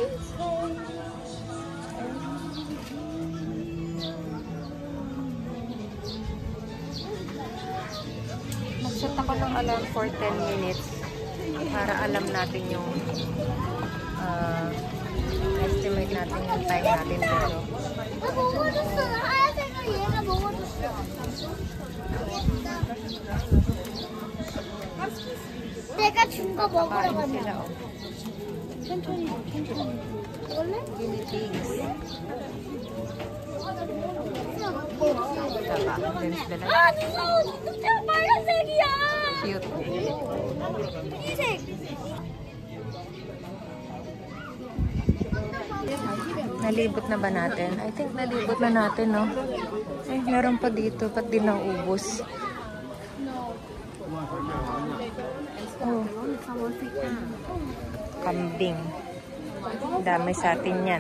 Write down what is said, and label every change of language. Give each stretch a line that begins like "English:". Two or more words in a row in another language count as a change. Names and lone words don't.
Filipino: Set ako ng alarm for 10 minutes para alam natin yung estimate natin yung time natin dito.
Korean: 내가 준 거 먹으러 Kain 가자.
Filipino: sila, oh.
Korean: 천천히. 먹을래?
English: Guinea pigs.
Filipino: Saka, lens dala.
Korean: 아, 무서워. 진짜 빨간색이야. Cute. 흰색.
Filipino: Nalibot na ba natin?
English: I think
Filipino: nalibot na natin, no? Eh, meron pa dito. Ba't di naubos? Oh. Kambing. Dami sa atin yan.